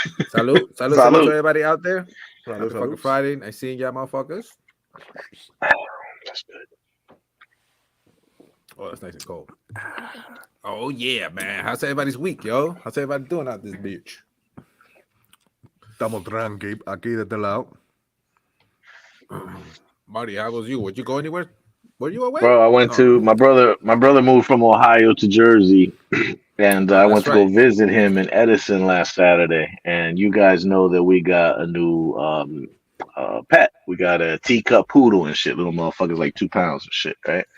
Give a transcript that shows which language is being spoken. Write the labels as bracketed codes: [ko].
[en] Salud to everybody out there. Happy fucking [es] Salud. [en] Friday. I seen y'all motherfuckers. That's good. Oh, that's nice and cold. Oh yeah, man. How's everybody's week, yo? How's everybody doing out this bitch? [es] Estamos tranqui aquí de este lado. [en] Marty, how was you? Would you go anywhere? Were you away? Bro, I went to my brother moved from Ohio to Jersey, and I went to go visit him in Edison last Saturday. And you guys know that we got a new pet. We got a teacup poodle and shit. Little motherfucker's like 2 pounds of shit, right?